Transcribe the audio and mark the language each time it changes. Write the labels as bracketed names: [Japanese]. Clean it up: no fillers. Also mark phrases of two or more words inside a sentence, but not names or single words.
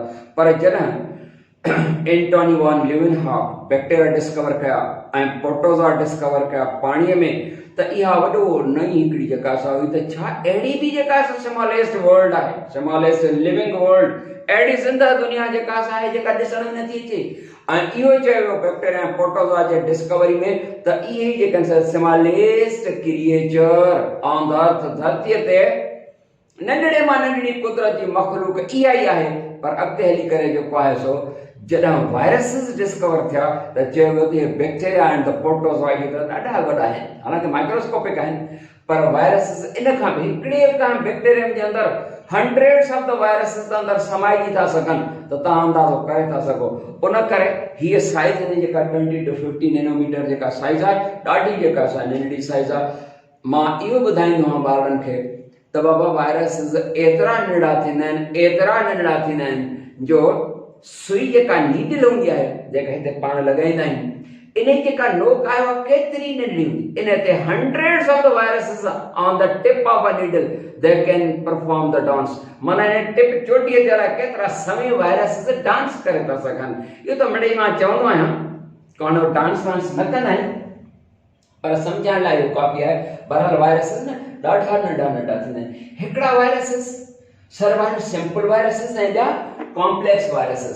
[Sindhi] पर जॾहिं एंटोनी वॉन ल्यूवेनहॉक [English] bacteria discover [Sindhi] कया ऐं [English] protozoa discover [Sindhi] कया पाणीअ में, त इहा वॾो नई हिकिड़ी जेका असां हुई त छा अहिड़ी बि जेका [English] smallest world [Sindhi] आहे, [English] smallest living world, [Sindhi] अहिड़ी ज़िंदा दुनिया जेका असां आहे जेका ॾिसण में नथी अचे। ऐं इहो ई चयो वियो बैक्टीरिया ऐं प्रोटोज़ोआ जे डिस्कवरी में त इहे ई जेके [English] smallest creature on the earth, [Sindhi] धरतीअ ते नंढड़े मां नंढड़ी कुदरत जी मख़लूक इहा ई आहे। पर अॻिते हली करे जेको आहे सो जॾहिं [English] viruses discover [Sindhi] थिया त चयो वियो त इहे बैक्टीरिया ऐं [English] the protozoa [Sindhi] इहे त ॾाढा वॾा आहिनि, हालांकि माइक्रोस्कोपिक आहिनि, पर वायरसिस इन खां बि हिकिड़े खां बैक्टीरियम जे अंदरि [English] hundreds of the viruses [Sindhi] अंदरि समाइजी था सघनि, त तव्हां अंदाज़ो करे था सघो। उन करे हीअ साइज़ हिन जेका [English] 20 to 50 nanometer [Sindhi] जेका साइज़ आहे, ॾाढी जेका असां नंढड़ी साइज़ आहे। मां इहो ॿुधाईंदो आहियां ॿारनि खे त बाबा वायरसिस एतिरा नंढड़ा थींदा आहिनि, एतिरा नंढड़ा थींदा आहिनि जो सुई जेका नीडल हूंदी आहे जेका हिते पाण लॻाईंदा आहियूं, इन जेका नोक आहे उहा केतिरी नंढड़ी हूंदी, इन ते [English] hundreds of the viruses on the tip of a needle they can perform the dance. [Sindhi] माना इन टिप चोटीअ ते अलाए केतिरा समय वायरसिस डांस करे था सघनि। इहो त मिड़ई मां चवंदो आहियां कोन डांस वांस न कंदा आहिनि, पर सम्झण लाइ इहो काफ़ी आहे। बहरहाल वायरसिस न ॾाढा नंढा नंढा थींदा आहिनि। हिकिड़ा [English] viruses survive simple viruses [Sindhi] ऐं ॿिया [English] complex viruses.